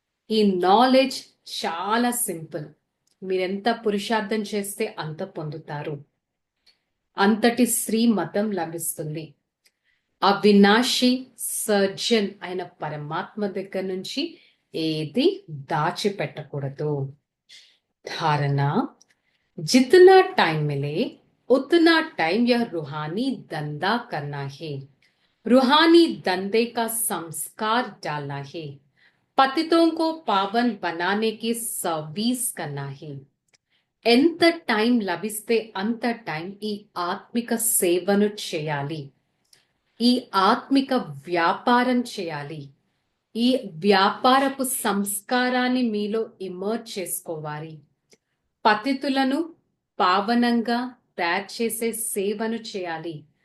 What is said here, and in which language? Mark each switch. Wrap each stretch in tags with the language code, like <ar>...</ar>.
<te>ఈ నాలెడ్జ్ చాలా సింపుల్. మీరెంత పురుషార్థం చేస్తే అంత పొందుతారు. అంతటి శ్రీమతం లభిస్తుంది. అవినాశి సర్జన్ అయిన పరమాత్మ దగ్గర నుంచి ఏది దాచిపెట్టకూడదు.</te> <hi>ధారణ, जितना टाइम मिले उतना टाइम यह रूहानी धंधा करना है, रूहानी धंधे का संस्कार डालना है, पतितों को पावन बनाने की सर्विस करना है.</hi> <te>ఎంత టైం లభిస్తే అంత టైం ఈ ఆత్మిక సేవను చేయాలి. ఈ ఆత్మిక వ్యాపారం చేయాలి. ఈ వ్యాపారపు సంస్కారాన్ని మీలో ఇమర్జ్ చేసుకోవాలి. పతితులను పావనంగా తయారు చేసే సేవను చేయాలి.</te>